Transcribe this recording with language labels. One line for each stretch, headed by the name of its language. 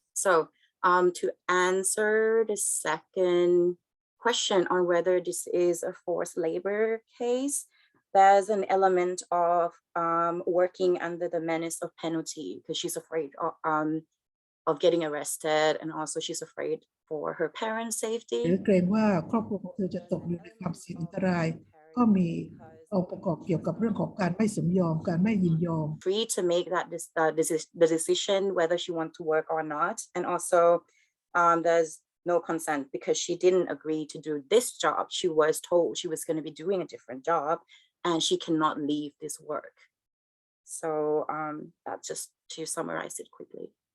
English: So to answer the second question on whether this is a forced labor case, there's an element of working under the menace of penalty, because she's afraid of getting arrested, and also she's afraid for her parents'
Thai: หรือ
English: safety.
Thai: เกรงว่าครอบครัวของเธอจะตกอยู่ในความเสี่ยงอันตรายก็มีองค์ประกอบเกี่ยวกับเรื่องของการไม่สมยอมการไม่ยินยอม
English: Free to make that the decision whether she wants to work or not, and also there's no consent because she didn't agree to do this job. She was told she was going to be doing a different job, and she cannot leave this work. So that's just to summarize it quickly.